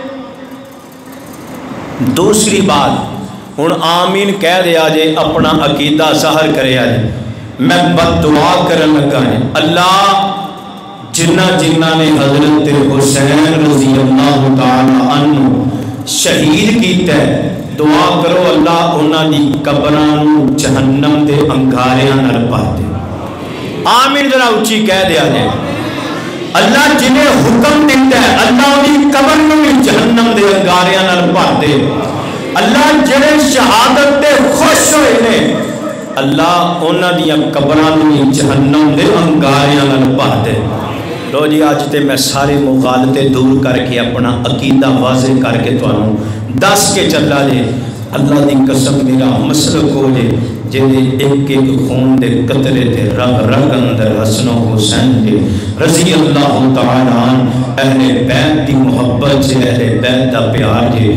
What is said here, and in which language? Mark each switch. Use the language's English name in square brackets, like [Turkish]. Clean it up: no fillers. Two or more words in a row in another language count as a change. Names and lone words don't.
[Punjabi] دوسری بات، ہن آمین کہہ دیا جے، اپنا عقیدہ ظاہر کرے آجے، میں بد دعا کرن لگا ہے، اللہ جنہ جنہ نے حضرت حسین [Arabic] رضی اللہ تعالی عنہ [Punjabi] شہید کیتا ہے، دعا کرو اللہ انہاں دی قبراں نو جہنم دے انگاریاں نال بھر دے۔ آمین ذرا اونچی کہہ دیا جائے، اللہ جنہیں حکم دیتا ہے اللہ دی قبر نو جہنم دے انگاریاں نال بھر دے۔ اللہ جنہیں شہادت تے خوش ہوئے نے، اللہ انہاں دی قبراں نو جہنم دے انگاریاں نال بھر دے۔ لو جی آج تے میں سارے مغالطے دور کر کے اپنا عقیدہ واضح کر کے تانوں دس کے چلا جے، اللہ دی قسم میرا مسلک ہو جے جے ایک ایک خون دے قطرے تے رگ رگ اندر حسن و حسین دے [Arabic] رضی اللہ تعالی عنہ [Punjabi] اہل بیت دی محبت سے، اہل بیت دا پیار جے۔